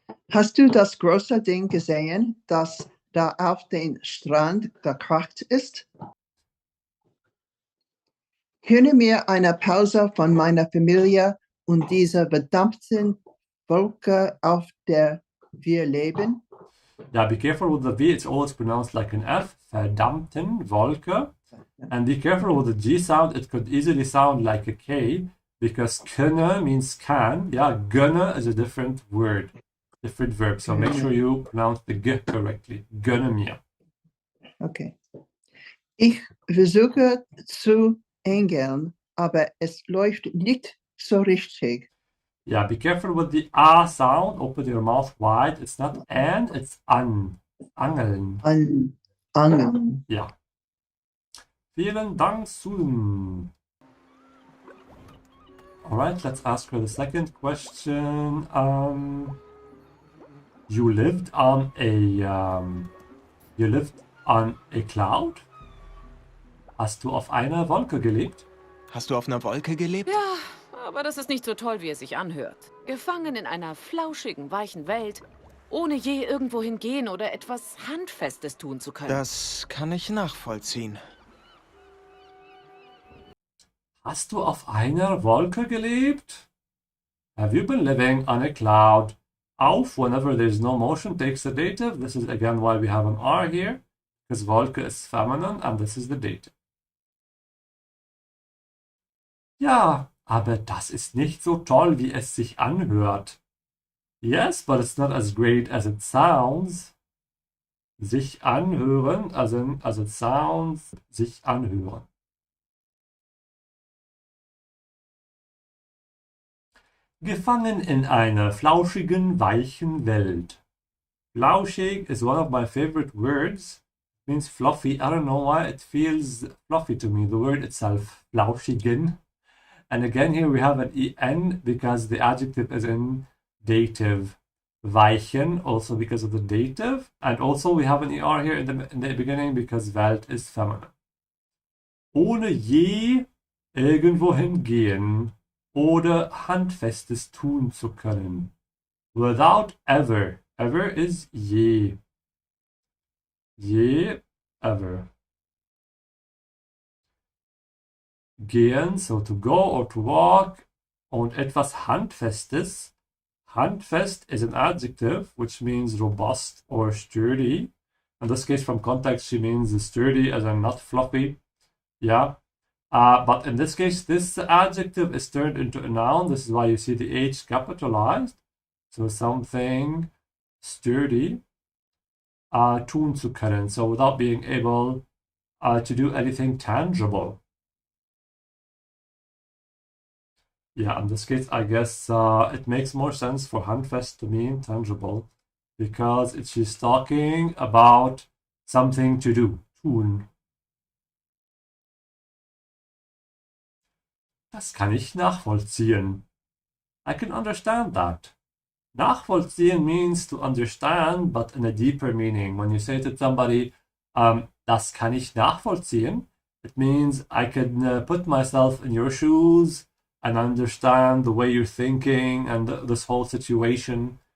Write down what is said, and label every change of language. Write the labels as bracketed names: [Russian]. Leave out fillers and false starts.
[German] Hast du das große Ding gesehen, das da auf den Strand gekracht ist? Gönne mir eine Pause von meiner Familie und dieser verdammten Wolke, auf der wir leben? [English] Yeah, be careful with the V, it's always pronounced like an F. [German] Verdammten Wolke. [English] And be careful with the G sound, it could easily sound like a K, because können means can. Yeah, gönne is a different word, different verb. So make sure you pronounce the G correctly. [German] Gönne mir. [English] Okay. [German] Ich versuche zu engeln, aber es läuft nicht so richtig. [English] Yeah, be careful with the A sound. Open your mouth wide. It's not an, it's an. Angeln. [German] Angeln. Ja. Vielen Dank, Susan. [English] Alright, let's ask her the second question. You lived on a cloud? [German] Hast du auf einer Wolke gelebt? Hast du auf einer Wolke gelebt? Ja, aber das ist nicht so toll, wie es sich anhört. Gefangen in einer flauschigen, weichen Welt, ohne je irgendwo hingehen oder etwas Handfestes tun zu können. Das kann ich nachvollziehen. Hast du auf einer Wolke gelebt? [English] Have you been living on a cloud? Auf, whenever there's no motion, takes the dative. This is again why we have an R here, because Wolke is feminine and this is the dative. [German] Ja, aber das ist nicht so toll, wie es sich anhört. [English] Yes, but it's not as great as it sounds. [German] Sich anhören, [English] as it sounds, [German] sich anhören. Gefangen in einer flauschigen, weichen Welt. [English] Flauschig is one of my favorite words. It means fluffy. I don't know why it feels fluffy to me, the word itself, flauschigen. And again here we have an en because the adjective is in dative. Weichen, also because of the dative. And also we have an er here in the beginning because Welt is feminine. [German] Ohne je irgendwohin gehen oder Handfestes tun zu können. [English] Without ever. Ever is je. Je, ever. Gehen, so to go or to walk. [German] Und etwas Handfestes. [English] Handfest is an adjective, which means robust or sturdy. In this case, from context, she means sturdy as in not fluffy. Yeah. But in this case, this adjective is turned into a noun. This is why you see the H capitalized. So something sturdy, [German] tun zu können. [English] So without being able to do anything tangible. Yeah, in this case, I guess it makes more sense for handfest to mean tangible because she's talking about something to do, tun. [German] Das kann ich nachvollziehen. [English] I can understand that. Nachvollziehen means to understand, but in a deeper meaning. When you say to somebody, [German] das kann ich nachvollziehen, [English] it means I can put myself in your shoes and understand the way you're thinking and this whole situation.